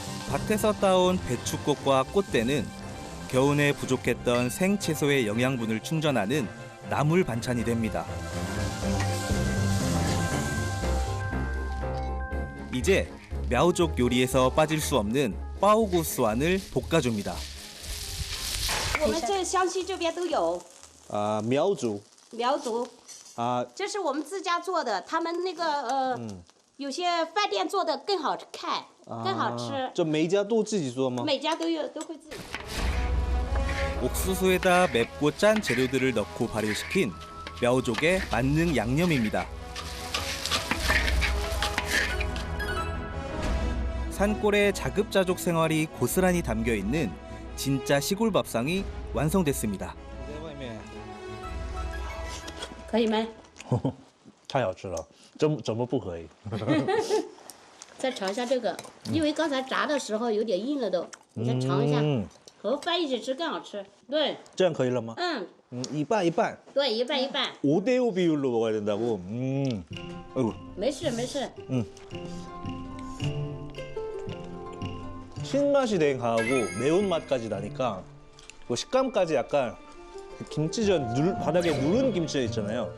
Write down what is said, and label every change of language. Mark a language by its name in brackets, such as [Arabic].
[Korean] 밭에서 따온 배추꽃과 꽃대는 겨우내 부족했던 생채소의 영양분을 충전하는 나물 반찬이 됩니다. 이제 мя오족 요리에서 빠질 수 없는 빠오구스완을 볶아줍니다. [Chinese] 我们这湘西这边都有苗族苗族，这是我们自家做的，他们那个有些饭店做的更好看，更好吃。就每一家都自己做吗？每家都有，都会自己。 [Korean] 옥수수에다 맵고 짠 재료들을 넣고 발효시킨 мя오족의 만능 양념입니다. 산골의 자급자족 생활이 고스란히 담겨 있는 진짜 시골 밥상이 완성됐습니다. [Chinese] 可以吗？太好吃了，怎么不可以？再尝一下这个，因为刚才炸的时候有点硬了都，你再尝一下，和饭一起吃更好吃。对，这样可以了吗？一半一半。对，一半一半。 [Korean] 5대5 비율로 먹어야 된다고. 아이고. [Chinese] 没事没事。 [Korean] 신맛이 되게 강하고 매운맛까지 나니까 그 식감까지 약간 김치전 바닥에 누른 김치전 있잖아요.